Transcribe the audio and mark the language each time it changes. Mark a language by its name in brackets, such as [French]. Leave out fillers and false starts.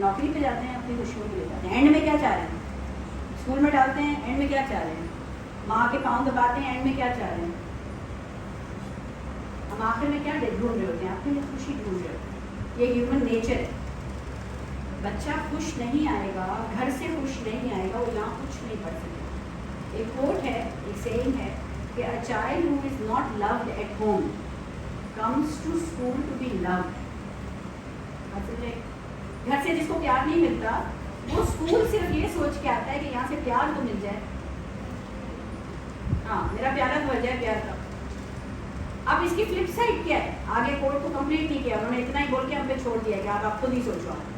[Urdu] نوکری پہ جاتے ہیں اپنی خوشیوں کے لیے جاتے ہیں, اینڈ میں کیا چاہ رہے ہیں, اسکول میں ڈالتے ہیں اینڈ میں کیا چاہ رہے ہیں, ماں کے پاؤں دباتے ہیں اینڈ میں کیا چاہ رہے ہیں, ہم آخر میں کیا ڈھونڈ رہے ہوتے ہیں, اپنے لیے خوشی ڈھونڈ رہے ہوتے ہیں. یہ ہیومن نیچر ہے. بچہ خوش نہیں آئے گا, گھر سے خوش نہیں آئے گا, وہ یہاں کچھ نہیں پڑھ سکے. ایک کوٹ ہے, ایک سیئنگ ہے کہ [English] a child who is not loved at home comes to school to be loved. [Urdu] گھر سے جس کو پیار نہیں ملتا وہ اسکول صرف یہ سوچ کے آتا ہے کہ یہاں سے پیار تو مل جائے, ہاں میرا پیارا تو ہو جائے پیار کا. اب اس کی فلپ سائڈ کیا ہے, آگے کوٹ کو کمپلیٹ نہیں کیا, انہوں نے اتنا ہی بول کے ہم پہ چھوڑ دیا کہ آپ خود ہی سوچو.